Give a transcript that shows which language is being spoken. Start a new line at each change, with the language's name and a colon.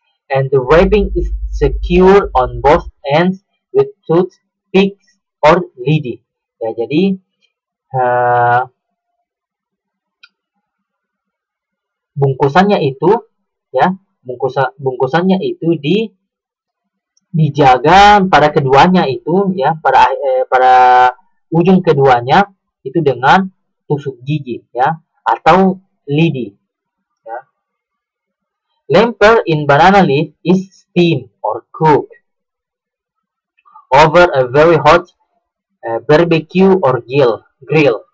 English: And the wrapping is secured on both ends with toothpicks or lidi.
Indonesian: Ya, jadi bungkusannya itu, ya, bungkusannya itu dijaga pada keduanya itu, ya, pada ujung keduanya itu dengan tusuk gigi, ya, atau lidi. Ya.
English: Lemper in banana leaf is steamed or cooked over a very hot barbecue or grill.